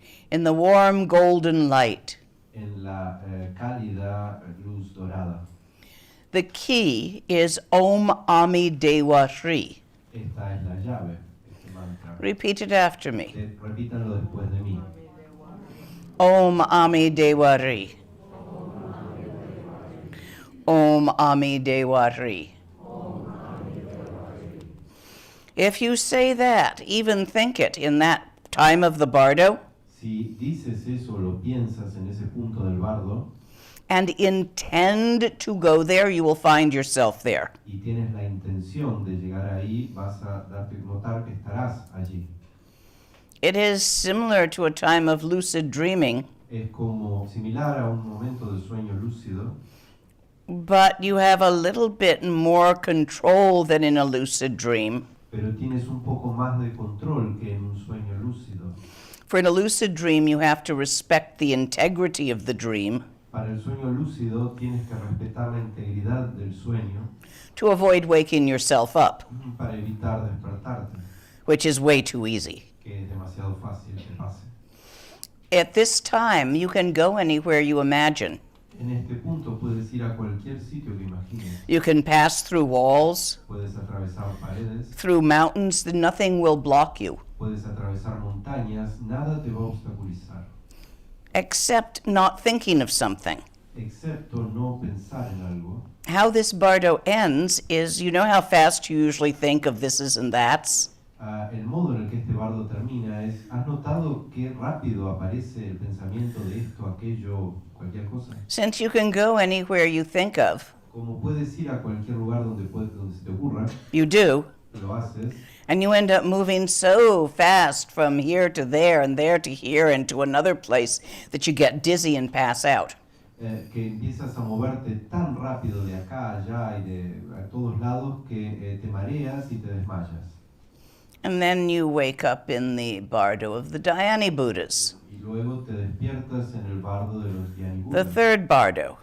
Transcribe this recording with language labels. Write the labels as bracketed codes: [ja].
[en] in the warm golden light. [es] en la cálida luz dorada. [en] The key is [bo] Om Ami Dewa Shri. [es] Esta es la llave, este mantra. [en] Repeat it after me. [es] Repítanlo después de mí. [bo] Om Ami Dewa Shri. Om Ami Dewa Shri. [en] If you say that, even think it in that time of the bardo, [es] Si dices eso, lo piensas en ese punto del bardo, [en] and intend to go there, you will find yourself there. [es] y tienes la intención de llegar ahí, vas a notar que estarás allí. [en] It is similar to a time of lucid dreaming, [es] Es como similar a un momento de sueño lúcido, [en] but you have a little bit more control than in a lucid dream. [es] pero tienes un poco más de control que en un sueño lúcido. [en] For in a lucid dream, you have to respect the integrity of the dream [es] Para el sueño lúcido tienes que respetar la integridad del sueño [en] to avoid waking yourself up, [es] para evitar despertarte, [en] which is way too easy. [es] que es demasiado fácil que pase. [en] At this time, you can go anywhere you imagine. [es] En este punto puedes ir a cualquier sitio que imagines. [en] You can pass through walls, [es] Puedes atravesar paredes, [en] through mountains, nothing will block you, [es] puedes atravesar montañas, nada te va a obstaculizar, [en] except not thinking of something. [es] excepto no pensar en algo. [en] How this bardo ends is, you know how fast you usually think of thises and that's? [es] El modo en el que este bardo termina es, ¿has notado qué rápido aparece el pensamiento de esto, aquello, cualquier cosa? [en] Since you can go anywhere you think of, [es] Como puedes ir a cualquier lugar donde se te ocurra, [en] you do, [es] lo haces, [en] and you end up moving so fast from here to there and there to here and to another place that you get dizzy and pass out. [es] que empiezas a moverte tan rápido de acá a allá y a todos lados que te mareas y te desmayas. [en] And then you wake up in the bardo of the Dhyani Buddhas, [es] Y luego te despiertas en el bardo de los [en] the [es] Dhyani-Buddhas, [en] third bardo.